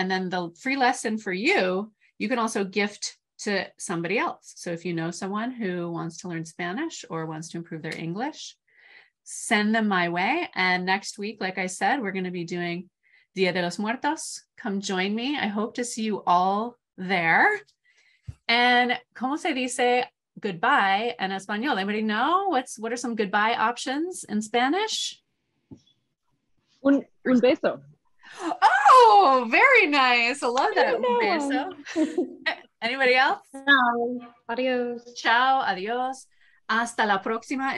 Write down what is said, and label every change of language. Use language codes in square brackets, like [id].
[en] And then the free lesson for you, you can also gift to somebody else. So if you know someone who wants to learn Spanish or wants to improve their English, send them my way. And next week, like I said, we're going to be doing Dia de los Muertos. Come join me. I hope to see you all there. And [es] ¿cómo se dice [en] goodbye in Español? Anybody know what are some goodbye options in Spanish? [es] Un beso. [en] Oh, very nice. I love that. [es] Un beso. [en] one. Anybody else? [es] Ciao. Adios. Ciao, adios. Hasta la próxima.